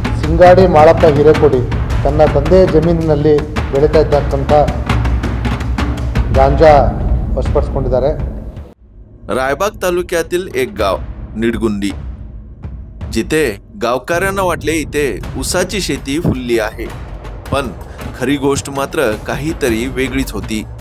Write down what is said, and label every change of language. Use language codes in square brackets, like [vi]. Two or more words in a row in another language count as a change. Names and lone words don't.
[kn] ಸಿಂಗಾಡಿ ಮಾಳಪ್ಪ ಹಿರೇಕೊಡಿ ತನ್ನ ತಂದೆಯ ಜಮೀನಿನಲ್ಲಿ ಬೆಳೀತಾ ಇದ್ದಕ್ಕಂಥ ಗಾಂಜಾ ವಶಪಡಿಸಿಕೊಂಡಿದ್ದಾರೆ। [mr] रायबाग तालुक्यातील एक गाव निडगुंदी, जिथे गावकऱ्यांना वाटले इथे ऊसाची शेती फुलली आहे, पण खरी गोष्ट मात्र काहीतरी वेगळीच होती।